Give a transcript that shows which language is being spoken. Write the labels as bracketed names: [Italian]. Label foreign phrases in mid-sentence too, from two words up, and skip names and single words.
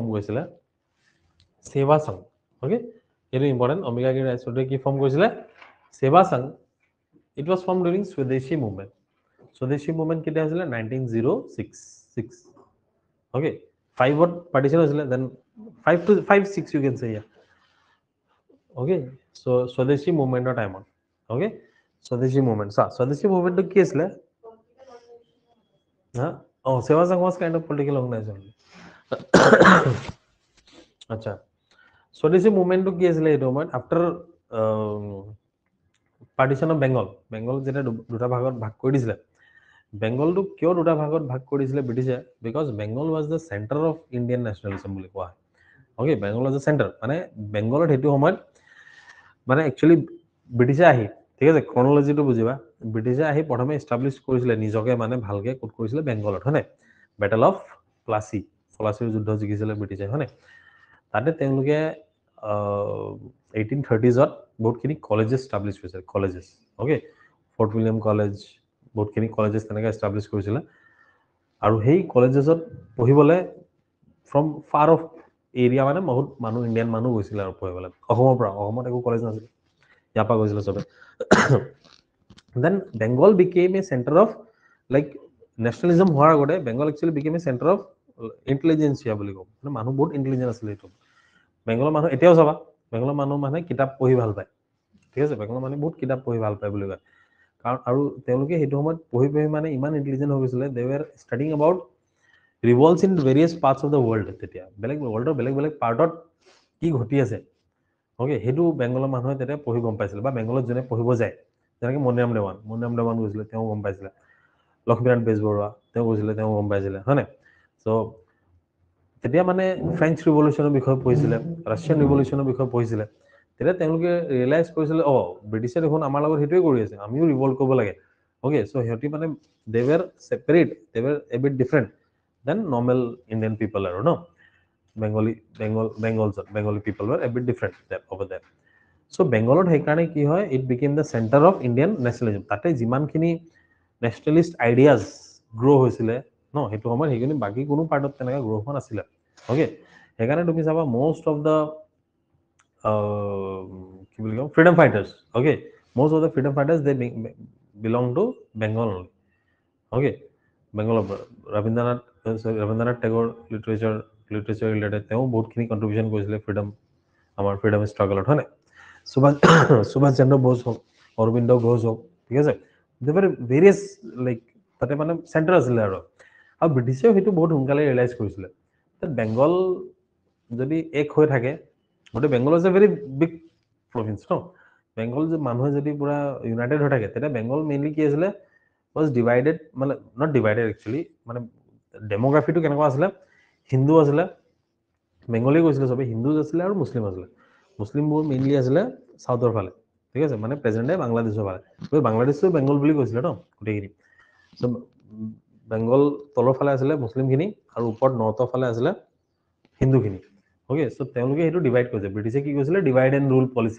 [Assamese] কৰিছিলে সেৱা সংঘ ওকে এইটো ইম্পৰ্টেণ্ট অম্বিকাগিৰি ৰায় চৌধুৰী কি ফৰ্ম কৰিছিলে সেৱা সংঘ [English] it was form during [Assamese] স্বদেশী মুভমেণ্ট স্বদেশী মুভমেণ্ট কেতিয়া হৈছিলে 1906 ওকে 5ত পাৰ্টিশন হৈছিলে দেন [English] 5 to 5 6 you can say yeah okay so [Assamese] স্বদেশী মুভমেণ্টৰ টাইমত okay স্বদেশী মুভমেণ্ট স্বদেশী মুভমেণ্টটো কি আছিলে [English] Seva Sangh was kind of political organization. [Assamese] Acha. [English] Swadeshi movement to [Assamese] কি আছিলে এইটো [English] moment after partition of Bengal. [Assamese] Bengal যেতিয়া দুটা ভাগত ভাগ কৰি দিছিলে. Bengal টো কিয় দুটা ভাগত ভাগ কৰি দিছিলে British [English] because Bengal was the center of Indian nationalism [Assamese] বুলি কোৱা. [English] Okay, Bengal was the center. [Assamese] Mane Bengal hetu homayt mane actually British ahi ঠিক আছে ক্ৰনলজিটো বুজিবা ব্ৰিটিছে আহি প্ৰথমে এস্টাবলিশ কৰিছিলে নিজকে মানে ভালকে কোট কৰিছিলে বেংগলত হয়নে বেটল অফ প্লাছিৰ যুদ্ধ জিকিছিলে ব্ৰিটিছে হয়নে তাতে তেওঁলোকে 1830ত বহুতখিনি কলেজেছ এস্টাবলিশ কৰিছিল কলেজেছ ওকে ফৰ্ট উইলিয়াম কলেজ বহুতখিনি কলেজেছ তেনেকৈ এস্টাবলিশ কৰিছিলে আৰু সেই কলেজেছত পঢ়িবলৈ [English] from far of area [Assamese] মানে বহুত মানুহ ইণ্ডিয়ান মানুহ গৈছিলে আৰু পঢ়িবলৈ অসমৰ পৰা অসমত একো কলেজ নাছিলে ইয়াৰ পৰা গৈছিলে চবে [English] then Bengal became a center of like nationalism [Assamese] হোৱাৰ আগতে [English] Bengal actually became a center of intelligentsia [Assamese] বুলি ক মানে মানুহ বহুত ইন্টেলিজেন্ট আছিল এটো বেংগলৰ মানুহ এতিয়াও চাবা বেংগলৰ মানুহ মানে কিতাপ পঢ়ি ভাল পায় ঠিক আছে বেংগলৰ মানুহ বহুত কিতাপ পঢ়ি ভাল পায় বুলি কয় কাৰণ আৰু তেওঁলোকে হেতু সময়ত পঢ়ি মানে ইমান ইন্টেলিজেন্ট হৈ গৈছিলে [English] they were studying about revolts in various parts of the world [Assamese] তেতিয়া বেলেগ ওয়ার্ল্ডৰ বেলেগ পাৰ্টত কি ঘটি আছে ওকে হেতু বেংগলৰ মানুহে তেতিয়া পঢ়ি গম পাইছিল বা বেংগলত জনে পঢ়িব যায় যেনেকৈ মনিৰাম দেৱান গৈছিলে তেওঁ গম পাইছিলে লক্ষ্মীনাথ বেজবৰুৱা তেওঁ গৈছিলে তেওঁ গম পাইছিলে হয়নে সো তেতিয়া মানে [English] French revolution's [Assamese] বিষয়ে পঢ়িছিলে [English] Russian revolution's [Assamese] বিষয়ে পঢ়িছিলে তেতিয়া তেওঁলোকে ৰিয়েলাইজ কৰিছিলে ব্ৰিটিছে দেখোন আমাৰ লগত হেতুৱে কৰি আছে আমিও ৰিভল্ট কৰিব লাগে ওকে সো হেতি মানে [English] they were separate they were a bit different than normal Indian people are [Assamese] no [English] Bengali people were a bit different there over there so [Assamese] Bengalot হেকাৰণে কি হয় [English] it became the center of Indian nationalism [Assamese] তাতে যিমানখিনি [English] nationalist ideas grow [Assamese] হৈছিলে no হেতু সময় হেখিনি বাকি কোনো পাৰ্টত তেনেকা গ্ৰো হোৱা নাছিলে ওকে হেকাৰণে তুমি চাবা [English] most of the freedom fighters. Okay, most of the freedom fighters they belong to Bengal only. [Assamese] Okay, Bengal of Rabindranath Tagore [English] literature related [Assamese] তেওঁ বহুতখিনি কন্ট্ৰিবিউশন কৰিছিলে আমাৰ [English] freedom struggle [Assamese] হয় নাই সুভাষ সুভাষ চন্দ্ৰ বোস হওক অৰবিন্দ ঘোষ হওক ঠিক আছে দেভাৰ ভেৰিয়াছ লাইক তাতে মানে চেণ্টাৰ আছিলে আৰু ব্ৰিটিছেও সেইটো বহুত সোনকালে ৰিয়েলাইজ কৰিছিলে বেংগল যদি এক হৈ থাকে গোটেই বেংগল [English] is a very big province [Assamese] ন বেংগল যে মানুহে যদি পুৰা ইউনাইটেড হৈ থাকে তেতিয়া বেংগল মেইনলি কি আছিলে [English] was divided [Assamese] মানে [English] not divided actually [Assamese] মানে ডেমোগ্ৰাফিটো কেনেকুৱা আছিলে হিন্দু আছিলে বেংগলী কৈছিলে সবে হিন্দু আছিলে আৰু মুছলিম আছিলে মুছলিমবোৰ মেইনলি আছিলে সাউথৰ ফালে ঠিক আছে মানে [English] present day [Assamese] বাংলাদেশৰ ফালে বাংলাদেশটো বেংগল বুলি কৈছিলে ন গোটেইখিনি চ' বেংগল তলৰ ফালে আছিলে মুছলিমখিনি আৰু ওপৰত নৰ্থৰ ফালে আছিলে হিন্দুখিনি অ'কে চ' তেওঁলোকে সেইটো ডিভাইড কৰিছে ব্ৰিটিছে কি কৈছিলে [English] divide and rule policy